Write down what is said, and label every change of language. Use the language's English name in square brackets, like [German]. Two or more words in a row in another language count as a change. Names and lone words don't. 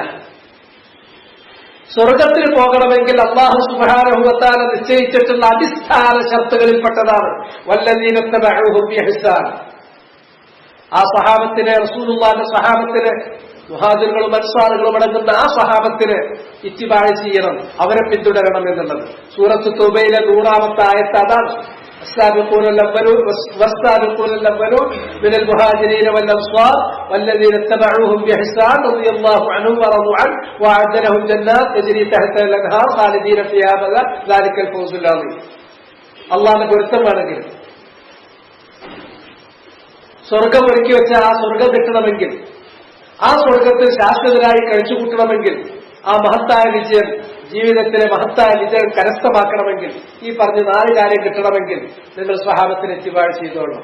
[Malayalam] സ്വർഗത്തിന് പോകണമെങ്കിൽ [Arabic] الله سبحانه وتعالى [Malayalam] നിശ്ചയിച്ചിട്ടുള്ള അടിസ്ഥാന ശർത്തുകളിൽപ്പെട്ടതാണ് [Arabic] والذين اتبعوهم بإحسان. [Malayalam] ആ സഹാബത്തിനെ, റസൂലുള്ളാഹിന്റെ സഹാബത്തിനെ, മുഹാജിറുകളും അൻസാറുകളും അടങ്ങുന്ന ആ സഹാബത്തിനെ ഇത്തിബാഅ് ചെയ്യണം, അവരെ പിന്തുടരണം എന്നുള്ളത്. സൂറത്ത് തൗബയിലെ 100-ാമത്തെ ആയത്ത് അതാണ്. [Arabic] السابقون الأولون والسابقون الأولون من المهاجرين والأنصار والذين اتبعوهم بإحسان رضي الله عنهم ورضوا عنه وأعد لهم جنات تجري تحتها الأنهار خالدين فيها أبدا ذلك الفوز العظيم. [Malayalam] അള്ളാഹുവിന്റെ പൊരുത്തമാണെങ്കിൽ സ്വർഗം ഒരുക്കി വെച്ച ആ സ്വർഗം കിട്ടണമെങ്കിൽ, ആ സ്വർഗത്തിൽ ശാശ്വതരായി കഴിച്ചുകൂട്ടണമെങ്കിൽ, ആ മഹത്തായ വിജയം, ജീവിതത്തിലെ മഹത്തായ വിജയം കരസ്ഥമാക്കണമെങ്കിൽ, ഈ പറഞ്ഞ 4 കാര്യം കിട്ടണമെങ്കിൽ നിങ്ങൾ സ്വഹാബത്തിന് ഇത്തിബാഅ് ചെയ്തോളണം.